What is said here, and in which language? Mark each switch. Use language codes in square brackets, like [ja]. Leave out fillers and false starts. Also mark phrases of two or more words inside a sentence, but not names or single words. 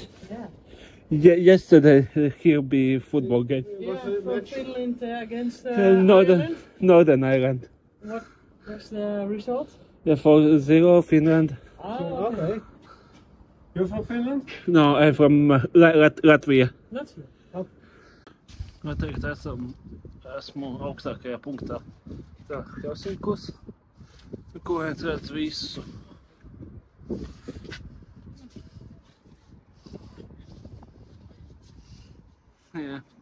[en] Yesterday he'll be football game. Yeah, for Finland against Northern Ireland. What was the result? Yeah, 4-0 Finland. Oh, okay. You're from Finland? No, I'm from Latvia. Latvia. Oh. [lv] Tagad esmu augstākajā punktā. Tā, Helsinkos, ko viens redz visu. Jā.